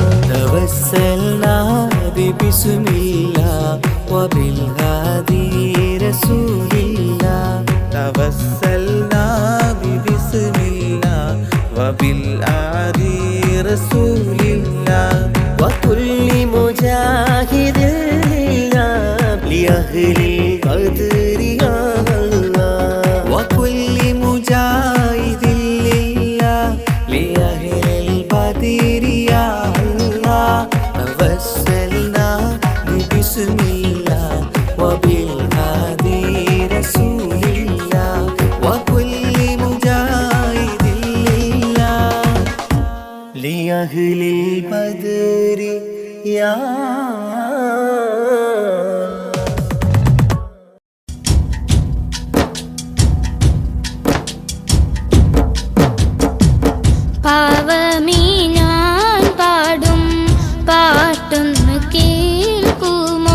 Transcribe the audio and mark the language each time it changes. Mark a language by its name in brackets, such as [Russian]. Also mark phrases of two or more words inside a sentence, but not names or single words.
[Arabic] توسلنا بسم الله وبالهادي رسول الله. توسلنا بسم الله وبالهادي رسول الله. وكل مجاهد لله لأهل القدر يا الله. وكل مجاهد لله لأهل البدر يا الله. توسلنا ببسم الله وبالهادي رسول الله. وكل مجاهد لله لأهل البدر يا [Malayalam] പാവമീ ഞാൻ പാടും പാട്ടൊന്ന് കേൾക്കുമോ?